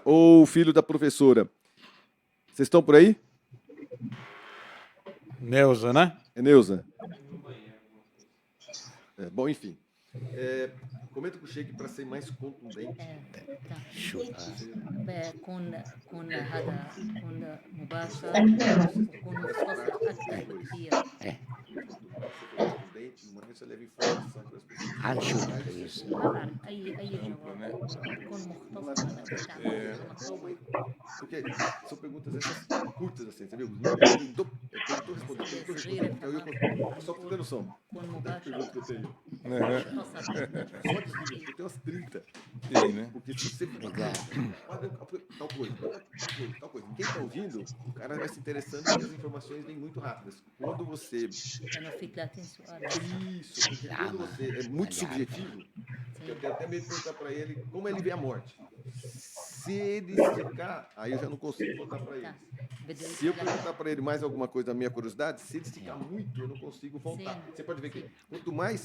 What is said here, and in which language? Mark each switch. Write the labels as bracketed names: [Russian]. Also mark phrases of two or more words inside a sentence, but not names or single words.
[Portuguese] ou o filho da professora, vocês estão por aí? Neuza, né? É Neuza? Bom, enfim. Comenta com o Sheik para ser mais contundente. [Arabic] كون هذا كون مباشر وكون مختصر أكثر بكثير. [Portuguese] Você leva informação para as pessoas. Acho isso. [Arabic] أي جواب يكون مختصر. [Portuguese] Porque são perguntas essas curtas, assim, entendeu? Eu estou respondendo. Só para ter noção. Das perguntas que eu tenho. Só de livros, eu tenho umas 30. Sim, né? Porque se você tal coisa. Quem está ouvindo, o cara vai se interessando e as informações vêm muito rápidas. Quando você... [Arabic] أنا في 30 سؤال. [Portuguese] Isso, porque quando você é muito subjetivo, eu tenho até medo de perguntar para ele como ele vê a morte. Se ele esticar, aí eu já não consigo voltar para ele. Se eu perguntar para ele mais alguma coisa da minha curiosidade, se ele esticar muito, eu não consigo voltar. Sim. Você pode ver que quanto mais...